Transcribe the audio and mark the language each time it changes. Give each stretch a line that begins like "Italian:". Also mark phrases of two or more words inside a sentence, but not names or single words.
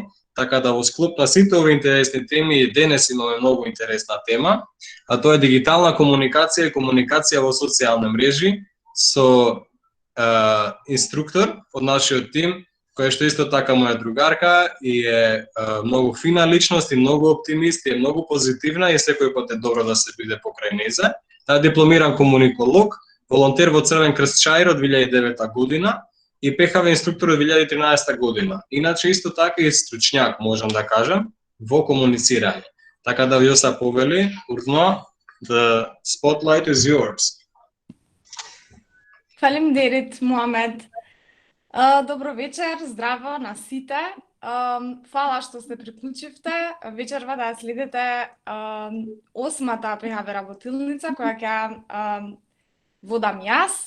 Macedonian: Така да во склоп на сите овие интересни теми и денес имаме многу интересна тема, а тоа е дигитална комуникација и комуникација во социјални мрежи со инструктор од нашиот тим, која што исто така моја другарка и е многу фина личност и многу оптимист и е многу позитивна и секој пат е добро да се биде покрај нејзе. Таа е дипломиран комуниколог, волонтер во Црвен крст Чаир од 2009 година и ПХВ инструктор од 2013 година. Иначе исто така и стручњак, можам да кажам, во комуницирање. Така да ви се повели, Урно,
English: the spotlight is yours.
Albanian: Фалемдерит, Муамед.
Macedonian: Добро вечер, здраво на сите. фала што се приклучивте. Вечерва да ја следите осмата ПХВ работилница која ќе водам јас.